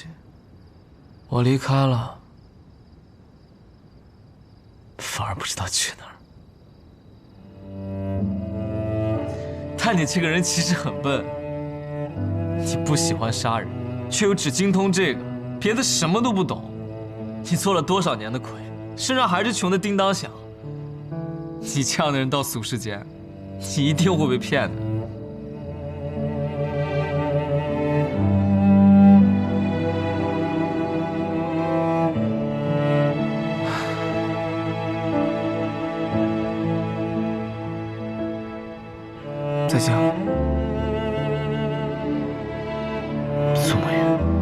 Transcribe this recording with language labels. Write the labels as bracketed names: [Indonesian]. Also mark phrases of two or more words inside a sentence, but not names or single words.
[Chinese] 我離開了，反而不知道去哪兒。但你這個人其實很笨，你不喜歡殺人，卻又只精通這個，別的什麼都不懂。你做了多少年的鬼，身上還是窮得叮當響。你這樣的人到俗世間，你一定會被騙的。再見，苏莫言。